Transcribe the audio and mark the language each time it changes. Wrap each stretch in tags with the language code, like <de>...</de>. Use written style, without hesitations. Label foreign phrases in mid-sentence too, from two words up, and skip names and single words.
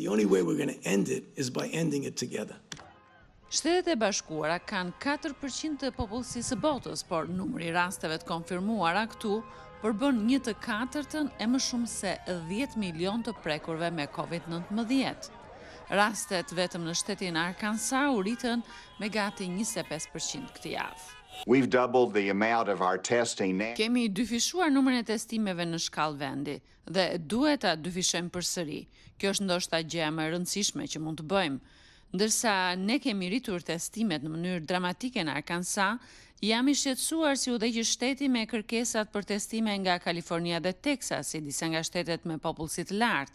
<sq>Shtetet e Bashkuara kanë 4% të popullsisë së botës, por numri i rasteve të konfirmuara këtu përbën 1/4 e më shumë se 10 milion të prekurve me COVID-19. Rastet vetëm në shtetin Arkansas u rritën me gati 25% këtë javë.</sq> <en>We've doubled the amount of our testing now.</en> <sq>Kemi dyfishuar numrin e testimeve në shkallë vendi dhe duhet ta dyfishojmë përsëri. Kjo është ndoshta gjëja më e rëndësishme që mund të bëjmë. Ndërsa ne kemi rritur testimet në mënyrë dramatike në Arkansas, jam i shqetësuar si udhëheqës shteti me kërkesat për testime nga Kalifornia dhe Texas, si disa nga shtetet me popullsi të lartë.</sq>